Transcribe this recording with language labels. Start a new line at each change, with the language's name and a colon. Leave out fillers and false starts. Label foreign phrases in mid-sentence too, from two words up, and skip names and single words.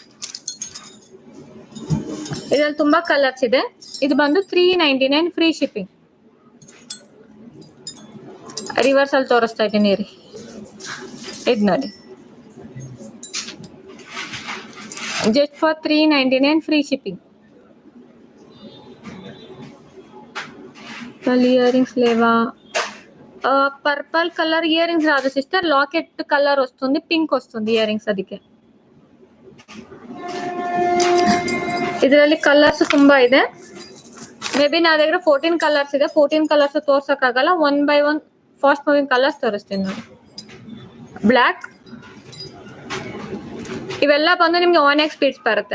Kannada: ಇದ್ರಲ್ಲಿ ತುಂಬಾ ಕಲರ್ಸ್ ಇದೆ. ಇದು ಬಂದು 399
English: free shipping.
Kannada: ರಿವರ್ಸ್ ಅಲ್ಲಿ ತೋರಿಸ್ತಾ ಇದ್ದೀನಿ ರೀ. ಇದು ನೋಡಿ
English: just for 399 free shipping.
Telugu: ఇయరింగ్స్ లేవా?
English: purple colour earrings
Telugu: రాదు సిస్టర్,
English: locket colour
Telugu: వస్తుంది, పింక్ వస్తుంది ఇయరింగ్స్.
Kannada: ಅದಕ್ಕೆ ಇದರಲ್ಲಿ ಕಲರ್ಸ್ ತುಂಬಾ ಇದೆ.
English: may be
Telugu: నా దగ్గర
Kannada: 14 ಕಲರ್ಸ್ ಇದೆ. 14 ಕಲರ್ಸ್ ತೋರ್ಸಕ್ಕಾಗಲ್ಲ. 1 by 1
English: fast moving colours
Kannada: ತೋರಿಸ್ತೀನಿ ನೋಡಿ. ಬ್ಲ್ಯಾಕ್ ಇವೆಲ್ಲ ಬಂದು ನಿಮ್ಗೆ ಆನೆಕ್ಸ್ ಬೀಡ್ಸ್ ಬರುತ್ತೆ.